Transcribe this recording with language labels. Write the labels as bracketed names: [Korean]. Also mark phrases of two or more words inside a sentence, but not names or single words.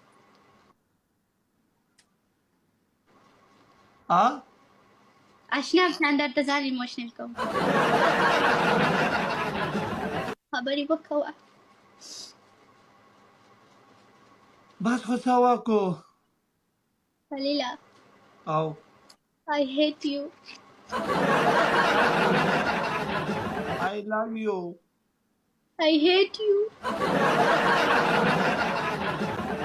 [Pashto] اشنا درته ځان ایموشنل کوم خبرې وکوه بس خو څه وکړو خلیله او [English] I hate you. I love you. I hate you.